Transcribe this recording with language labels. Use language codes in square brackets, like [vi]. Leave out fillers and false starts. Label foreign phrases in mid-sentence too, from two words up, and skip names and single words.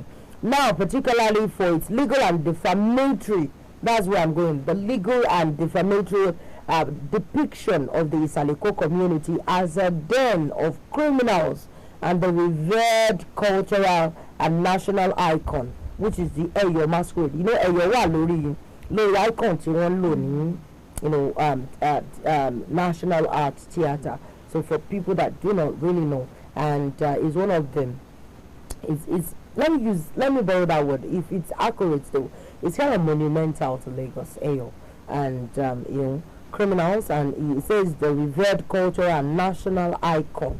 [en] Now, particularly for its legal and defamatory, that's where I'm going, the legal and defamatory depiction of the Isaleko community as a den of criminals and the revered cultural and national icon, which is the Eyo masquerade. [yo] Eyo wa lori icon tí wọ́n lò ní National Arts Theatre. [en] So for people that do not really know, and is one of them. It's let me borrow that word. If it's accurate though, it's kind of monumental to Lagos, Eyo, and criminals, and it says the revered cultural and national icon.